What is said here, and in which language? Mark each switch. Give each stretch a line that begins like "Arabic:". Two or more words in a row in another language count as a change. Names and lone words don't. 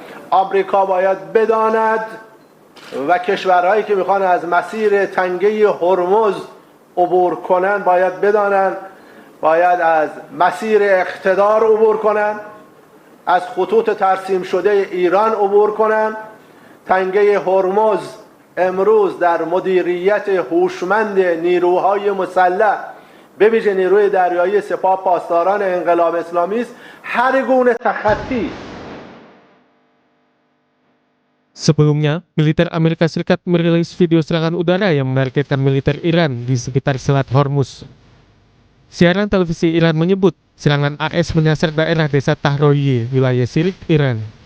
Persian: آمریکا باید بداند و کشورهایی که میخوان از مسیر تنگه هرمز عبور کنن باید بدانند باید از مسیر اقتدار عبور کنن، از خطوط ترسیم شده ایران عبور کنن. تنگه هرمز امروز در مدیریت هوشمند نیروهای مسلح به ویژه نیروی دریایی سپاه پاسداران انقلاب اسلامی است. هر گونه تخطی.
Indonesian: Sebelumnya, militer Amerika Serikat merilis video serangan udara yang menargetkan militer Iran di sekitar Selat Hormuz. Siaran televisi Iran menyebut serangan AS menyasar daerah desa Tahroye, wilayah Sirik, Iran.